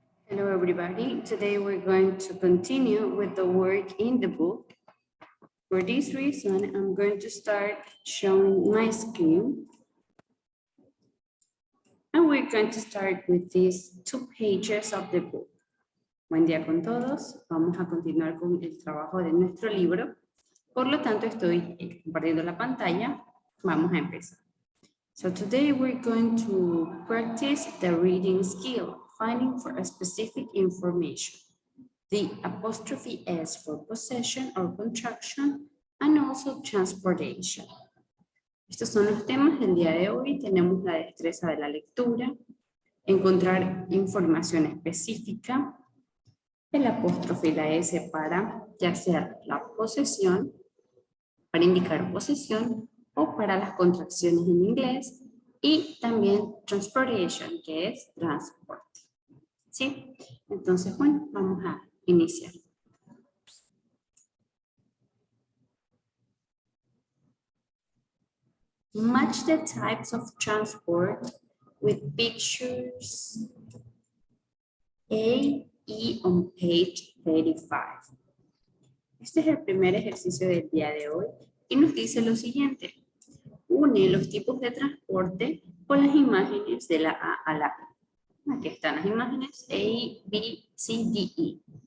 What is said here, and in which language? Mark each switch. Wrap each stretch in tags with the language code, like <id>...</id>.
<en>Hello everybody, today we're going to continue with the work in the book. For this reason, I'm going to start showing my screen. And we're going to start with these 2 pages of the book.</en> <es>Buen día con todos, vamos a continuar con el trabajo de nuestro libro. Por lo tanto, estoy compartiendo la pantalla, vamos a empezar.</es> <en>So today we're going to practice the reading skill, finding for a specific information. The apostrophe S for possession or contraction, and also transportation.</en> <es>Estos son los temas del día de hoy. Tenemos la destreza de la lectura, encontrar información específica, el apóstrofe y la S para ya sea la posesión, para indicar posesión, o para las contracciones en inglés, y también transportation, que es transporte. ¿Sí? Entonces, bueno, vamos a iniciar.</es> <en>Match the types of transport with pictures A, E on page 35.</en> <es>Este es el primer ejercicio del día de hoy y nos dice lo siguiente. Une los tipos de transporte con las imágenes de la A a la B. Aquí están las imágenes A, B, C, D, E.</es>